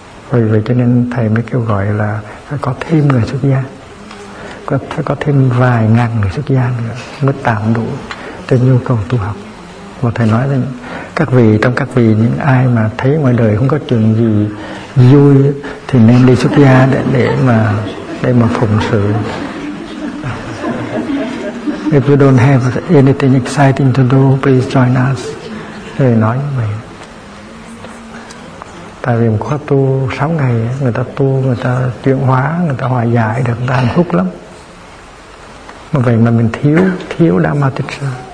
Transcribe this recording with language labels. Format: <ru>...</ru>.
<vi>Vì vậy cho nên thầy mới kêu gọi là phải có thêm người xuất gia, phải có thêm vài ngàn người xuất gia nữa mới tạm đủ cho nhu cầu tu học. Và thầy nói rằng các vị, trong các vị những ai mà thấy ngoài đời không có chuyện gì vui thì nên đi xuất gia để mà phụng sự.</vi> <en>If you don't have anything exciting to do, please join us.</en> <vi>Thầy nói như vậy. Tại vì một khóa tu 6 ngày, người ta tu, người ta chuyển hóa, người ta hòa giải được, người ta hạnh phúc lắm. Mà vậy mà mình thiếu Dharma Teacher.</vi>